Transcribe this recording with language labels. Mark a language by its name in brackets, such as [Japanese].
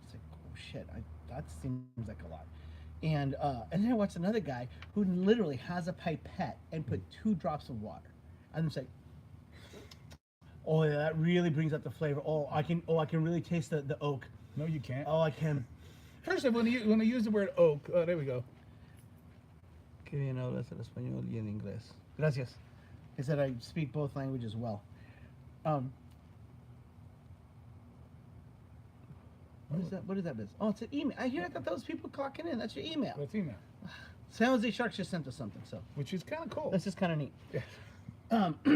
[English] It's like, oh shit, that seems like a lot. And then I watched another guy who literally has a pipette and put 2 drops of water. And I'm just like, oh yeah, that really brings out the flavor. Oh, I can really taste the oak. No, you can't. Oh, I can. First of all, when I use the word oak, oh, there we go. [Spanish] Qué bien hablas el español y el inglés. Gracias. [English] I said I speak both languages well. What is that? What is that? Oh, it's an email. I thought that was people clocking in. That's your email. That's email, San Jose Sharks just sent us something, so which is kind of cool. this is kind of neat. Yeah.